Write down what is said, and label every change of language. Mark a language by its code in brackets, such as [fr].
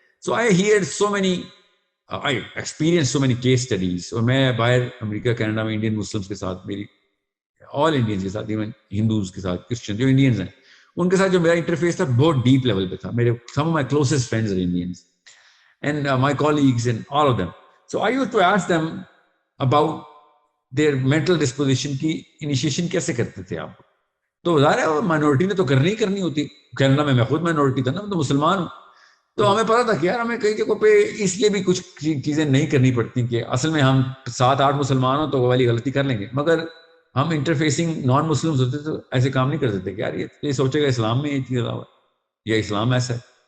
[en] So I hear so many, I experience so many case studies. [ur] اور میں باہر امریکہ Canada میں انڈین مسلمس کے ساتھ, میری آل انڈینز کے ساتھ, ایون ہندوز کے ساتھ, کرسچن جو انڈینز ہیں ان کے ساتھ جو میرا انٹرفیس تھا بہت ڈیپ لیول پہ تھا. [en] میرے some of my closest friends are Indians and my colleagues and all of them. So I used to ask them about their mental disposition [ur] کی انیشیشن کیسے کرتے تھے آپ. تو ظاہر ہے مائنورٹی نے تو کرنی ہی کرنی ہوتی. کینیڈا میں خود مائنورٹی تھا نا, میں تو مسلمان ہوں. تو ہمیں پتا تھا کہ یار ہمیں کئی جگہوں پہ اس لیے بھی کچھ چیزیں نہیں کرنی پڑتی کہ اصل میں ہم 7-8 مسلمان ہوں تو وہ والی غلطی کر لیں گے, مگر ہم انٹرفیسنگ نان مسلمز ہوتے تو ایسے کام نہیں کر سکتے کہ یار یہ سوچے گا اسلام میں یہ چیز یا اسلام ایسا ہے.